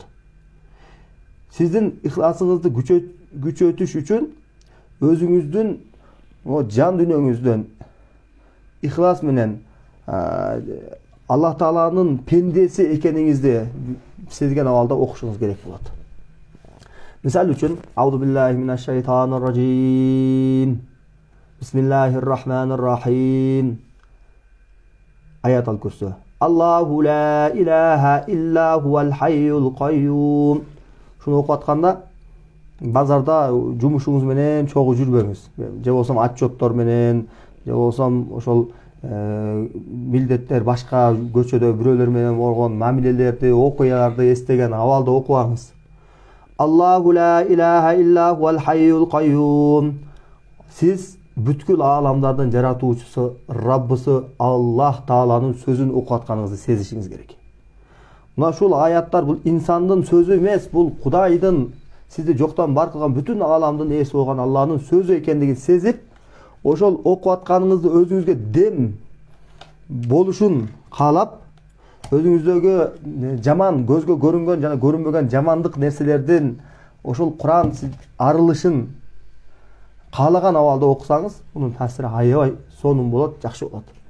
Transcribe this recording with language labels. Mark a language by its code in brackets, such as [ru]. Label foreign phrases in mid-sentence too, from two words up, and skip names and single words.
[ky] Сиздин ихласыңызды күчөтүш үчүн өзүңүздүн жан дүйнөңүздөн ихлас менен Аллах Тааланын пендеси экениңизди сезген абалда окушуңуз керек болот. Мисал үчүн, [ar] أعوذ بالله من الشيطان الرجيم. بسم الله الرحمن الرحيم. [ky] Аят ал-Курсу. [ar] الله لا إله إلا هو الحي القيوم. [ky] Шуну окуп атканда базарда жумушуңуз менен чогуу жүрбөңүз. Же болсом отчеттор менен, же болсом ошол милдеттер башка көчөдө бирөөлөр менен болгон мамилелерди, окуяларды эстеген абалда окубаңыз. [ar] الله لا إله إلا هو الحي القيوم. [ky] Сиз бүткүл ааламдардын жаратуучусу, Раббысы Аллах Тааланын сөзүн окуп атканыңызды сезишиңиз керек. Мына ушул аяттар бул инсандын сөзү эмес, бул Кудайдын сизди жоктон бар кылган бүтүн ааламдын ээси болгон Алланын сөзү экендигин сезип, ошол окуп атканыңызды өзүңүзгө дем болушун каалап, өзүңүздөгү жаман, көзгө көрүнгөн жана көрүнбөгөн жамандык нерселердин ошол Куран арылышын каалаган абалда окусаңыз, мунун таасири аябай сонун болот, жакшы болот.